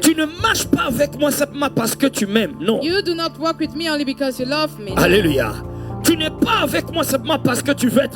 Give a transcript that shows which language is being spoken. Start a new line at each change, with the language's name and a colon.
French: Tu ne marches pas avec moi simplement parce que tu m'aimes, non.
English: You do not walk with me only because you love me.
French: Alléluia. Tu n'es pas avec moi simplement parce que tu veux être